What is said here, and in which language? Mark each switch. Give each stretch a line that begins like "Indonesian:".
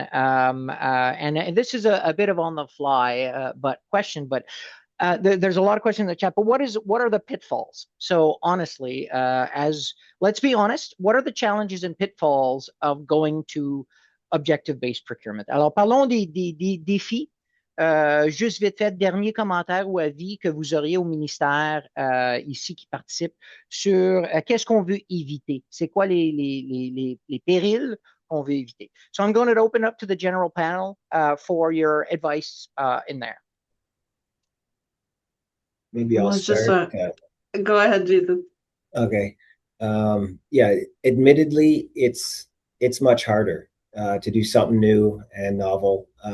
English: And this is a bit of on the fly, but there's a lot of questions in the chat, but what are the pitfalls? So honestly, let's be honest, what are the challenges and pitfalls of going to objective-based procurement?
French: Alors, parlons des défis. Juste vite fait, dernier commentaire ou avis que vous auriez au ministère ici qui participe sur qu'est-ce qu'on veut éviter? C'est quoi les périls qu'on veut éviter?
English: So I'm going to open up to the general panel for your advice in there. maybe I'll
French: Moi, juste
English: start. Go ahead, Jason. Okay. Yeah, admittedly, it's much harder to do something new and novel.